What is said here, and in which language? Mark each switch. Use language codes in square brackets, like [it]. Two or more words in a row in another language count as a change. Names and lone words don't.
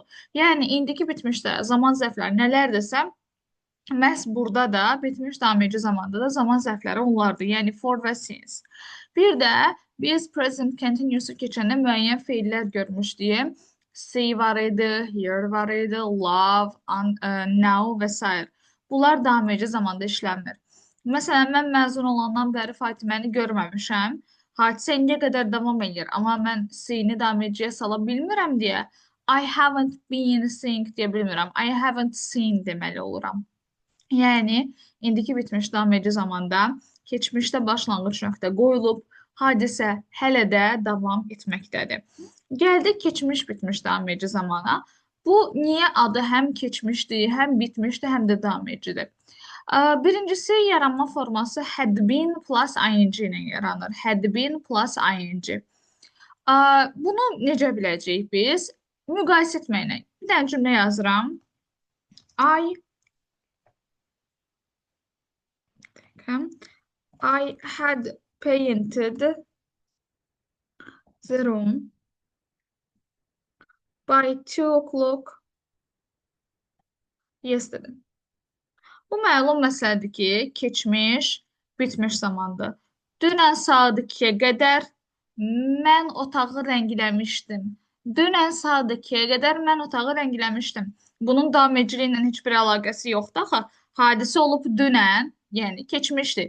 [az] Yəni indiki bitmişdə zaman zərfləri nələrdirsə, məhz burada da bitmiş davam edici zamanda da zaman zərfləri onlardır. Yəni for və since. Bir də biz [en] present continuous'u [az] keçəndə müəyyən feillər görmüşdük. See var idi, here var idi, [en] love, now [az] və s. Bunlar davam edici zamanda işlənmir. Məsələn, mən məzun olandan bəri Fatiməni görməmişəm. Hadisə indiyə qədər davam edir, amma mən see-ni davam ediciyə sala bilmirəm deyə [en] I haven't been seeing [az] deyə bilmirəm. [en] I haven't seen [az] deməli oluram. Yəni, indiki bitmiş davam edici zamanda keçmişdə başlanğıc nöqtə qoyulub, hadisə hələ də davam etməkdədir. Gəldik keçmiş bitmiş davam edici zamana. Bu niyə adı həm keçmişdir, həm bitmişdir, həm də davam edicidir? Birincisi yaranma forması [en] had been plus ing [az] ilə yaranır. [en] Had been plus ing. [az] Bunu necə biləcəyik biz? Müqayisə etməklə. Bir dənə cümlə yazıram. [en] I had painted the room by 2 o'clock yesterday. [az] Bu məlum məsələdir ki, keçmiş, bitmiş zamandır. Dünən saat 2-yə qədər mən otağı rəngləmişdim. Dünən saat 2-yə qədər mən otağı rəngləmişdim. Bunun davam ediciliyi ilə heç bir əlaqəsi yoxdur axı. Hadisə olub dünən, yəni keçmişdir.